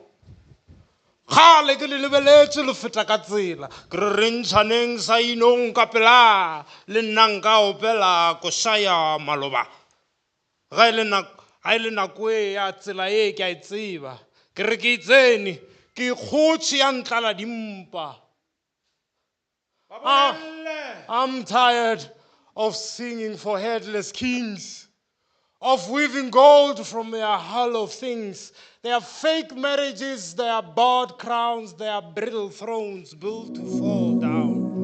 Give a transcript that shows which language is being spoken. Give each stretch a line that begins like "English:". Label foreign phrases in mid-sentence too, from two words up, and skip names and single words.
Northern Sotho: Kgale ke le lebeletse le feta ka tsela ke re re ntšhaneng sa inong ka pela le nna nka opela košaya maloba ga e le nako e ya tsela e ke a e tseba ke re ke itsene ke ikgotše ya ntlala dimpa.
English: I'm tired of singing for headless kings, of weaving gold from their hollow things. They are fake marriages, they are bought crowns, they are brittle thrones built to fall down.